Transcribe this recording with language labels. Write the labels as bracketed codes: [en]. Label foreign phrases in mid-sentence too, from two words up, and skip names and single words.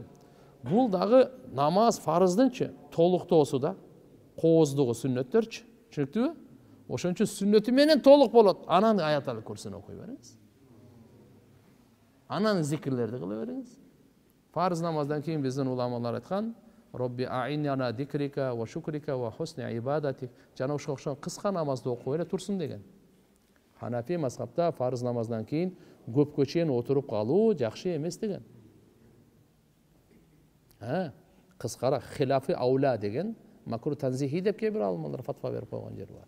[ky] Бул дагы намаз фарыздынчы толуктоосу да, кооздугу сүннөттөрчү. Түшүнүктүбү? Ошон үчүн сүннөтү менен толук болот. Анан [ar] آية الكرسي [ky] окуй бериңиз. Анан зикирлерди кыла бериңиз. Фарыз намаздан кийин биздин уламалар айткан: [ar] "رب أعني على ذكرك وشكرك وحسن عبادتك." [ky] Жана ошол кыска намазды окуп эле турсун деген. Ханафи мазхабта фарыз намаздан кийин көпкө чейин отуруп калуу жакшы эмес деген. Кыскара [ar] خلاف الأولى [ky] деген [ar] مكروه تنزيهي [ky] деп кээ бир алымдар фатва берип койгон жер бар.